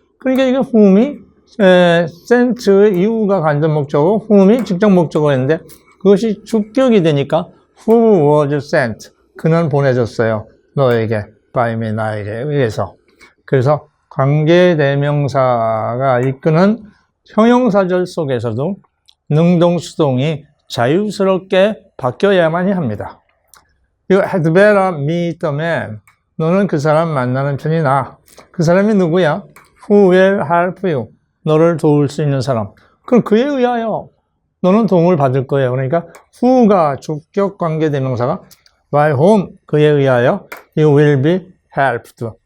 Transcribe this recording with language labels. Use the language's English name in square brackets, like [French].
[Korean] 그러니까 이게 whom이 sent의 이유가 간접 목적어고 whom이 직접 목적어였는데 그것이 주격이 되니까 who was sent. 그는 보내줬어요. 너에게, by me, 나에게 의해서. 그래서 관계대명사가 이끄는 형용사절 속에서도 능동수동이 자유스럽게 바뀌어야만이 합니다. [English] You had better meet the man. [Korean] 너는 그 사람 만나는 편이 나아. 그 사람이 누구야? [English] Who will help you? [Korean] 너를 도울 수 있는 사람. 그럼 그에 의하여 너는 도움을 받을 거예요. 그러니까 who가 주격 관계대명사가 by whom 그에 의하여 [English] you will be helped.